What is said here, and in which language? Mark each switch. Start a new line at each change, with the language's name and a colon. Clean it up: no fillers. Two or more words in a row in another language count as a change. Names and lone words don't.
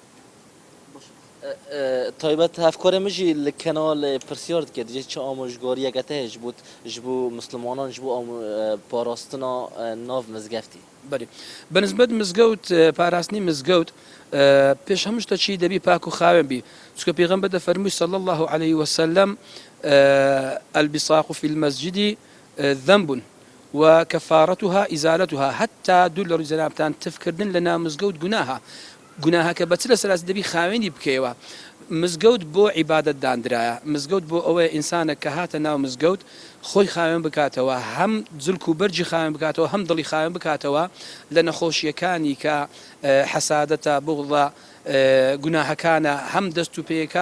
Kurdish: تایبەت هەفکارێ من jî li kenal pirsiyar dike dicê çi amojgariyeke te heye ji bo mislimanan ji bo parastina nav mizgeftî.
Central Kurdish: بەێ بەنسبەت مزگەوت پاراستنی مزگەوت پێش هەموو شتەچی دەبی پاک و خاوێن بی چونکە پێغەمبەر دەفەرمووی
Arabic: صلی الله عليه وسلم البصاق في المسجد ذنب وكفارتها إزالتها
Central Kurdish: حتى دوو لە ڕووی جەنابتان تفکردن لە ناو مزگەوت گوناها گوناهەکە بەچ لە سەراس دەبی خاوێنی بکەیەوە مزگەوت بۆ عیبادەت دانرایە مزگەوت بۆ ئەوەیە ئینسانە کە هاتە ناو مزگەوت خۆی خاوێن بکاتەوە هەم جلک و بەرجی خاوێن بکاتەوە هەم دڵی خاوێن بکاتەوە لە نەخۆشیەکانی کە حەسادەتە بغڵە گوناهەکانە هەم دەست و پێیەکان